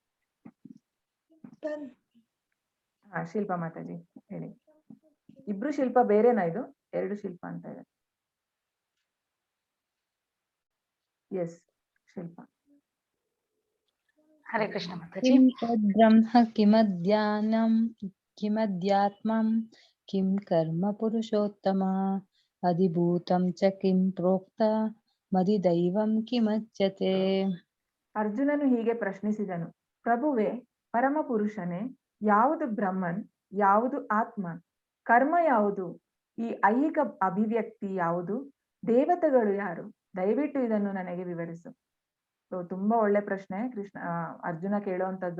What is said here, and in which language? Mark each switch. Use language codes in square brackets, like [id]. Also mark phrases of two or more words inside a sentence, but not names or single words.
[kn] ಶಿಲ್ಪಾ ಮಾತಾಜಿ ಹೇಳಿ. ಇಬ್ರು ಶಿಲ್ಪ ಬೇರೆನಾ? ಇದು 2 ಶಿಲ್ಪ ಅಂತ ಇದೆ. ಎಸ್ ಶಿಲ್ಪಾ. ಹರೇ ಕೃಷ್ಣ ಮಾತಾಜಿ. [sa] किं तद्ब्रह्म किमज्ञानं किमध्यात्मं किं कर्म पुरुषोत्तम अधिभूतं च किं प्रोक्त मदिदैवं किमच्यते. [kn] ಅರ್ಜುನನು ಹೀಗೆ ಪ್ರಶ್ನಿಸಿದನು, ಪ್ರಭುವೇ, ಪರಮ ಪುರುಷನೇ, ಯಾವುದು ಬ್ರಹ್ಮನ್, ಯಾವುದು ಆತ್ಮ, ಕರ್ಮ ಯಾವುದು, ಈ ಐಹಿಕ ಅಭಿವ್ಯಕ್ತಿ ಯಾವುದು, ದೇವತೆಗಳು ಯಾರು, ದಯವಿಟ್ಟು ಇದನ್ನು ನನಗೆ ವಿವರಿಸು. ಸೊ ತುಂಬಾ ಒಳ್ಳೆ ಪ್ರಶ್ನೆ ಅರ್ಜುನ ಕೇಳುವಂತದ್ದು.